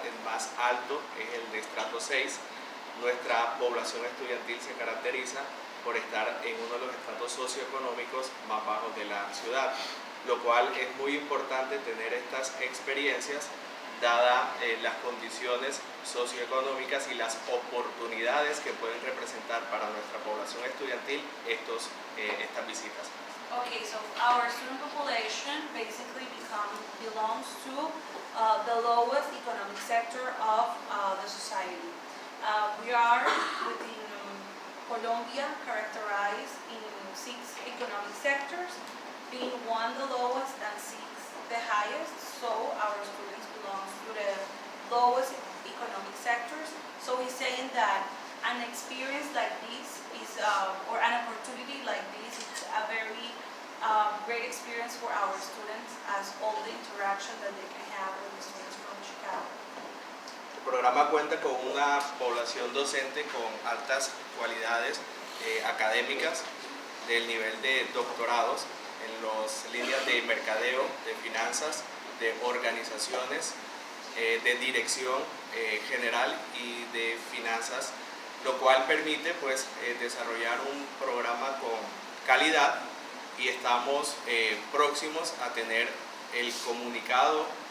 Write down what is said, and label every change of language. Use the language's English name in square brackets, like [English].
[Spanish] El más alto es el de estrato 6. Nuestra población estudiantil se caracteriza por estar en uno de los estratos socioeconómicos más bajos de la ciudad, lo cual es muy importante tener estas experiencias dada las condiciones socioeconómicas y las oportunidades que pueden representar para nuestra población estudiantil estas visitas. [English] Okay, so our student population basically belongs to the lowest economic sector of the society. We are within Colombia characterized in 6 economic sectors, being 1 the lowest and 6 the highest, so our students belong to the lowest economic sectors. So he's saying that an experience like this is, or an opportunity like this, is a very great experience for our students, as all the interaction that they can have with the students from Chicago. [Spanish] El programa cuenta con una población docente con altas cualidades académicas del nivel de doctorados en las líneas de mercadeo, de finanzas, de organizaciones, de dirección general y de finanzas, lo cual permite pues desarrollar un programa con calidad, y estamos próximos a tener el comunicado